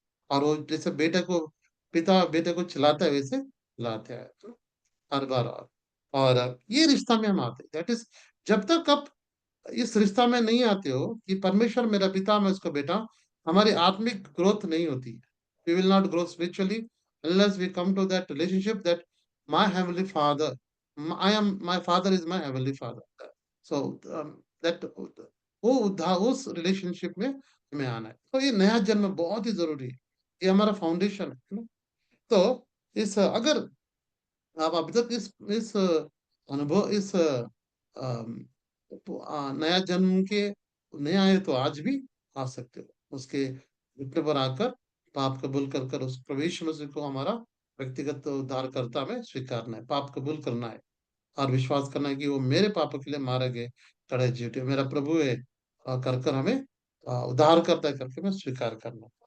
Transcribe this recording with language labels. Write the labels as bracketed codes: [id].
[hi] और वो जैसे बेटे को, पिता बेटे को चिल्लाता है, वैसे चिल्लाते हैं हर बार। और ये रिश्ता में हम आते, [en] that is, [hi] जब तक आप इस रिश्ता में नहीं आते हो कि परमेश्वर मेरा पिता, मैं उसका बेटा, हमारी आत्मिक ग्रोथ नहीं होती है। [en] We will not grow spiritually unless we come to that relationship that my heavenly father, I am, my father is my heavenly father. So that [hi] वो उस रिलेशनशिप में हमें आना है। तो ये नया जन्म बहुत ही जरूरी है, ये हमारा फाउंडेशन है ना। तो इस अगर आप अभी तक इस अनुभव, इस तो नया जन्म के नया है तो आज भी आ सकते हो, उसके घुटने पर आकर पाप कबूल कर कर उस प्रवेश मसीह को हमारा व्यक्तिगत उद्धारकर्ता में स्वीकारना है, पाप कबूल करना है और विश्वास करना है कि वो मेरे पापों के लिए मारे गए, चढ़ाई जीते मेरा प्रभु है, कर कर हमें उद्धार करता है करके मैं स्वीकार करना।